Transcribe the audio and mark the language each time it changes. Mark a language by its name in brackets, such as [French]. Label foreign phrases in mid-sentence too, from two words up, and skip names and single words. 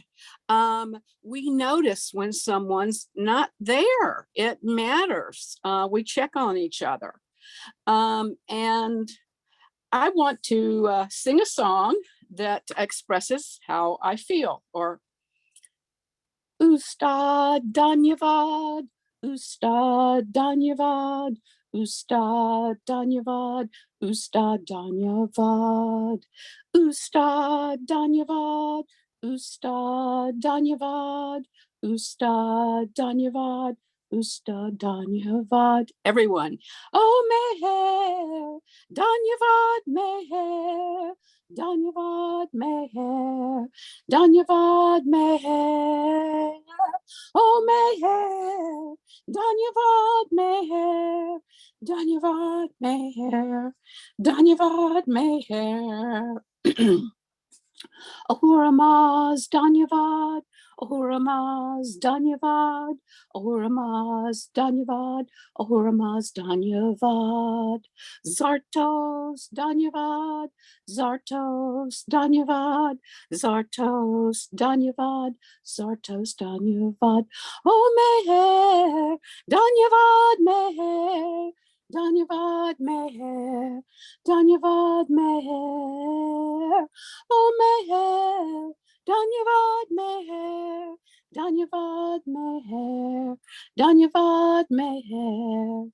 [English] We notice when someone's not there. It matters. We check on each other. And I want to sing a song that expresses how I feel, or [Gujarati] ઉસ્તાદ ધન્યવાદ, ઉસ્તાદ ધન્યવાદ, ઉસ્તાદ ધન્યવાદ, ઉસ્તાદ ધન્યવાદ, ઉસ્તાદ ધન્યવાદ, ઉસ્તાદ ધન્યવાદ, ઉસ્તાદ ધન્યવાદ, ઉસ્તાદ ધન્યવાદ. [English] Everyone. [Gujarati] ઓ, મેહેર, ધન્યવાદ મેહેર, ધન્યવાદ મેહેર, ધન્યવાદ મેહેર. ઓ, મેહેર, ધન્યવાદ મેહેર, ધન્યવાદ મેહેર, ધન્યવાદ મેહેર. અહુરમઝ ધન્યવાદ, અહુરમઝ ધન્યવાદ, અહુરમઝ ધન્યવાદ, અહુરમઝ ધન્યવાદ, ઝરતોસ ધન્યવાદ, ઝરતોસ ધન્યવાદ, ઝરતોસ ધન્યવાદ, ઝરતોસ ધન્યવાદ. ઓ, મેહેર, ધન્યવાદ મેહેર, ધન્યવાદ મેહેર, ધન્યવાદ મેહેર. ઓ, મેહેર, ધન્યવાદ મેહેર, ધન્યવાદ મેહેર, ધન્યવાદ મેહેર.